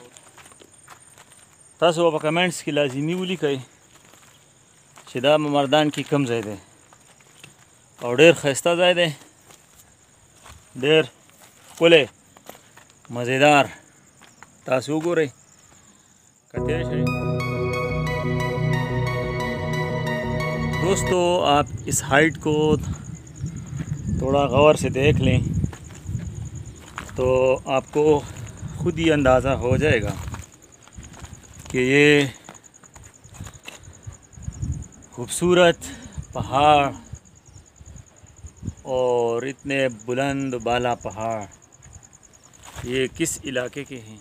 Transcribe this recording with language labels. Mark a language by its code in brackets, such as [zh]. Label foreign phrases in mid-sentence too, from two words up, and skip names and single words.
[ps] تاسو به په کمنټس کې لازمي ولیکئ چې دا مردان کې کوم ځای دی او ډېر ښایسته ځای دی، ډېر ښکلی مزیدار. تاسو وګورئ کتلی شئ. [ur] دوستو آپ اس ہائٹ کو تھوڑا غور سے دیکھ لیں تو آپ کو خود ہی اندازہ ہو جائے گا کہ یہ خوبصورت پہاڑ اور اتنے بلند بالا پہاڑ یہ کس علاقے کے ہیں.